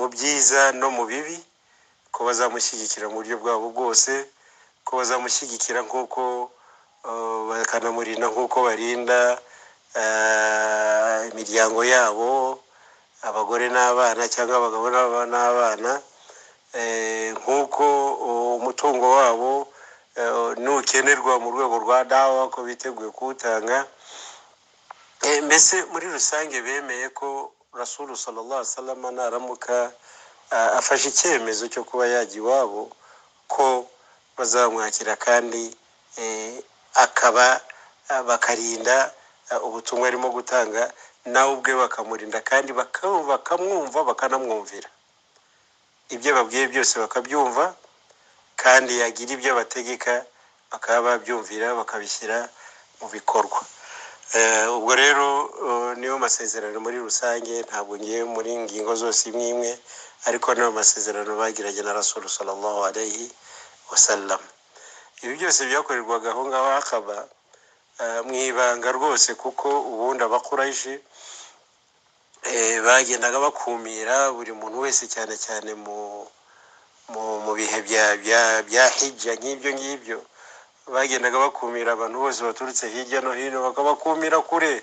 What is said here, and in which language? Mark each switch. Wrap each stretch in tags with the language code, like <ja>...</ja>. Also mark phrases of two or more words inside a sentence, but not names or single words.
<rw>byiza no mu bibi, ko bazamushyigikira mu buryo bwabo bwose, ko bazamushyigikira nk'uko bakanamurinda nk'uko barinda imiryango yabo, abagore n'abana cyangwa abagabo n'abana, nk'uko umutungo wabo nukenerwa mu rwego rwa dawa ko biteguye kuwutanga. Mbese muri rusange bemeye ko</rw> <ar>رسول صلى الله عليه وسلم</ar> <rw>naramuka afashe icyemezo cyo kuba yajya iwabo ko bazamwakira kandi akaba bakarinda ubutumwa arimo gutanga, nawe ubwe bakamurinda kandi bakamwumva bakanamwumvira, ibyo babwiye byose bakabyumva, kandi yagira ibyo bategeka bakaba babyumvira bakabishyira mu bikorwa. Ubwo rero niyo masezerano muri rusange, ntabwo ngiye muri ngingo zose imwe imwe, ariko niyo masezerano bagiranye na</rw> <ar>رسول صلى الله عليه وسلم.</ar> <rw>Ibi byose byakorerwaga aho ngaho Akaba mu ibanga rwose, kuko ubundi Abakuraishi bagendaga bakumira buri muntu wese, cyane cyane mu bihe bya hijja nk'ibyo ngibyo, bagendaga bakumira abantu bose baturutse hirya no hino, bakabakumira kure.</rw>